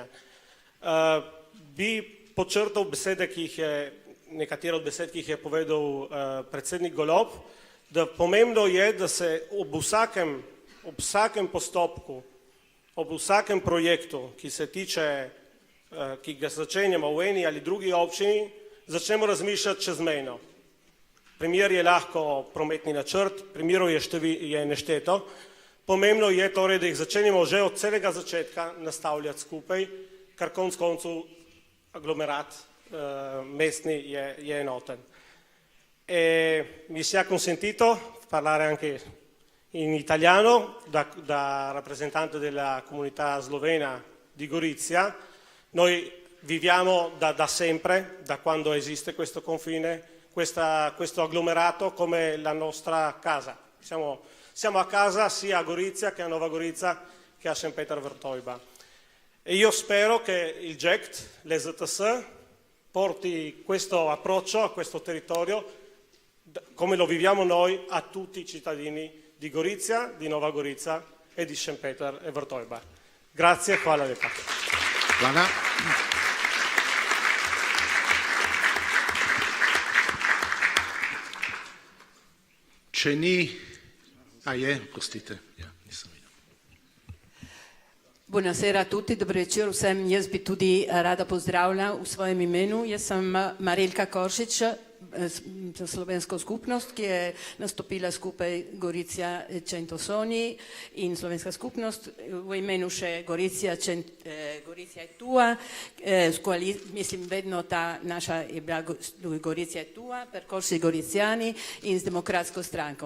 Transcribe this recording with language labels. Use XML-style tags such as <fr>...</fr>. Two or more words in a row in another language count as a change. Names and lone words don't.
<sl>Bi podčrtal besede, nekatere od besed, ki jih je povedal predsednik Golob, da pomembno je, da se ob vsakem postopku, ob vsakem projektu, ki ga začenjamo v eni ali drugi občini, začnemo razmišljati čezmejno. Primer je lahko prometni načrt, primerov je nešteto. Pomembno je torej, da jih začenjamo že od celega začetka nastavljati skupaj, kar konec koncev agglomerat mestni je enoten.</sl> <it>Mi sia consentito parlare anche in italiano da rappresentante della comunità slovena di Gorizia. Noi viviamo da sempre, da quando esiste questo confine, questo agglomerato come la nostra casa. Siamo a casa sia a Gorizia che a Nova Gorica che a Szentpéter-Wertőjba. E io spero che il GECT, l'EZTS, porti questo approccio a questo territorio, come lo viviamo noi, a tutti i cittadini di Gorizia, di Nova Gorica e di Szentpéter-Wertőjba. Grazie,</it> <sl>hvala lepa. Hvala. Če ni, prostite. Ja, nisem videl.</sl> <it>Buonasera a tutti,</it> <sl>dober večer vsem. Jaz bi tudi rada pozdravila v svojem imenu. Jaz sem Marelka Koršič, za slovensko skupnost, ki je nastopila skupaj Gorica Centosoni in slovenska skupnost v imenu še Gorica je tua, mislim vedno ta naša je bila Gorica je tua, perkorsi Goricijani in z demokratsko stranko.</sl>